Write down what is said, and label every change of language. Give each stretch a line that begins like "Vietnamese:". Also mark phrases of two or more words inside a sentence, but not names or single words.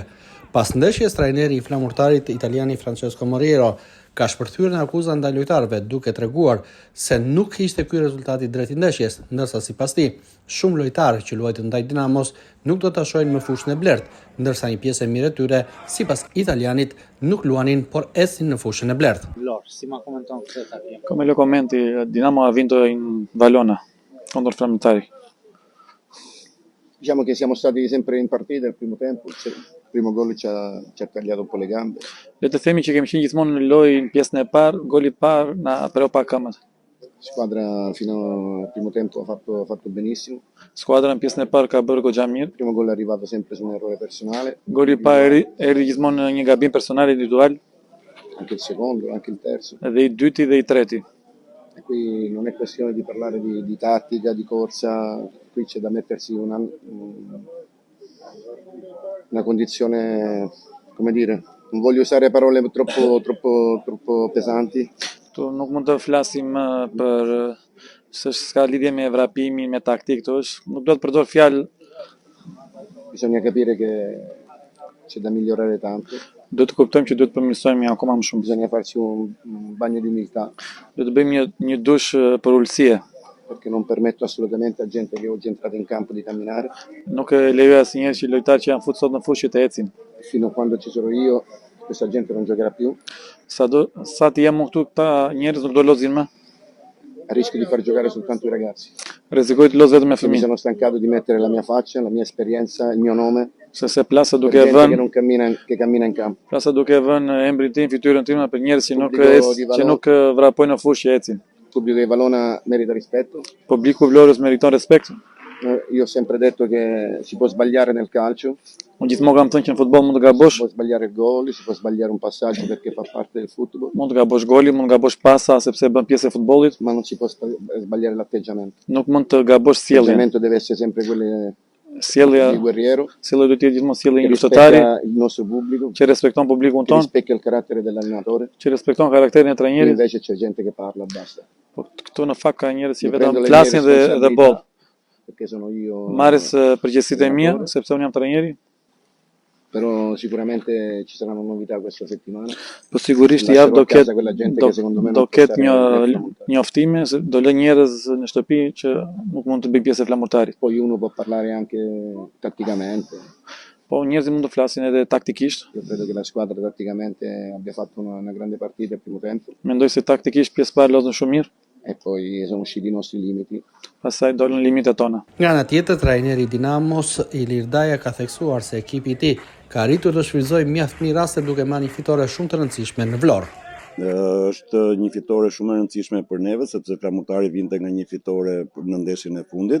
Albanian: Pas ndeshjes, trajneri i Flamurtarit italiani Francesco Moriero ka shpërthyer në akuza ndaj lojtarëve, duke treguar se nuk ishte ky rezultati drejt i ndeshjes, ndërsa sipas tij, shumë lojtarë që luajtën ndaj Dinamos nuk do ta shohin më fushën e blertë, ndërsa një pjesë e mirë e tyre, sipas italianit, nuk luanin por ecnin në fushën e blertë.
Italian: Come lo commenti, Dinamo ha vinto in Valona contro il Flamurtari. Diciamo che siamo stati sempre in partita il primo tempo, il primo gol ci ha tagliato un po' le gambe.
Albanian: Le të themi që kemi qenë gjithmonë në lojë në pjesën e parë, goli i parë na però pa këmbët.
Italian: La squadra fino al primo tempo ha fatto benissimo.
Albanian: Skuadra në pjesën e parë ka bërë goxha mirë.
Italian: Il primo gol è arrivato sempre su un errore personale.
Albanian: Goli i parë erdhi gjithmonë në një gabim personal individual.
Italian: Anche il secondo, anche il terzo.
Albanian: Edhe i dyti dhe i treti.
Italian: E qui non è questione di parlare di tattica, di corsa, qui c'è da mettersi una condizione, come dire, non voglio usare parole troppo pesanti.
Albanian: Tu nuk mund të flasim për se s'ka lidhje me vrapimin, me taktik, nuk do të përdor fjalë.
Italian: Bisogna capire che c'è da migliorare tanto.
Albanian: Do të kuptojmë që duhet të përmirësojmë akoma më shumë.
Italian: Bisogna farci un bagno di umiltà.
Albanian: Do të bëjmë një dush për ulësie.
Italian: Perché non permetto assolutamente a gente che oggi è entrata in campo di camminare.
Albanian: Nuk lejoj asnjëherë që lojtarë që janë futur sot në fushë të ecin.
Italian: Fino a quando ci sarò io, questa gente non giocherà più.
Albanian: Sa të jam këtu, këta njerëz nuk do lozin më.
Italian: Rischio di far giocare soltanto i ragazzi.
Albanian: Rrezikoj të loz vetëm me
Italian: Mi
Albanian: fëmijë.
Italian: sono stancato di mettere la mia faccia, la mia esperienza, il mio nome.
Albanian: Se plasa
Italian: Per
Albanian: duke
Italian: gente
Albanian: vënë,
Italian: che cammina in campo.
Albanian: plasa duke vënë emrin tim, fytyrën time për njerëz që nuk vrapojnë në fushë që ecin.
Italian: Il pubblico di Valona merita rispetto.
Albanian: Publiku i Vlorës meriton respekt.
Italian: Io ho sempre detto che si può sbagliare nel calcio.
Albanian: Unë gjithmonë kam thënë që në futboll mund të gabosh,
Italian: Si può sbagliare il gol, si può sbagliare un passaggio perché fa parte del football,
Albanian: mund të gabosh goli, mund të gabosh pasa sepse bën pjesë e futbollit,
Italian: ma non si può sbagliare l'atteggiamento.
Albanian: nuk mund të gabosh sjelljen.
Italian: L'atteggiamento deve essere sempre quello
Albanian: Sjellja,
Italian: di guerriero,
Albanian: sjellja duhet të jetë gjithmonë sjellje
Italian: che
Albanian: një luftëtari
Italian: rispecca il nostro pubblico,
Albanian: që respekton publikun
Italian: che
Albanian: ton,
Italian: rispecchia il carattere dell'allenatore.
Albanian: që respekton karakterin e
Italian: Qui
Albanian: trajnerit.
Italian: invece c'è gente che parla, basta.
Albanian: Po këtu në fakt ka njerëz që
Italian: Mi
Albanian: vetëm
Italian: prendo le mie
Albanian: flasin dhe
Italian: responsabilità,
Albanian: boll.
Italian: perché sono io.
Albanian: Marrës përgjegjësitë e mia, sepse unë jam trajneri.
Italian: Però sicuramente ci saranno novità questa settimana.
Albanian: Po sigurisht
Italian: Lascerò
Albanian: javë do
Italian: a casa
Albanian: ketë
Italian: quella gente che secondo me non
Albanian: do
Italian: può
Albanian: ketë
Italian: stare
Albanian: një
Italian: nel Flamurtarit.
Albanian: njoftime, se do lë njerëz në shtëpi që nuk mund të bëjnë pjesë e Flamurtarit.
Italian: Poi uno può parlare anche tatticamente.
Albanian: Po njerëzit mund të flasin edhe taktikisht.
Italian: Io credo che la squadra tatticamente abbia fatto una grande partita il primo tempo
Albanian: Mendoj se taktikisht pjesë parë lozën shumë mirë,
Italian: e poi sono usciti i nostri limiti.
Albanian: pastaj dolën limitet tona. Nga ana tjetër, trajneri i Dinamos Ilir Daja ka theksuar se ekipi i tij ka arritur të shfrytëzojë mjaft mirë raste duke marrë një fitore shumë të rëndësishme në Vlorë. Është një fitore shumë e rëndësishme për neve, sepse Flamurtari vinte nga një fitore në ndeshjen e fundit.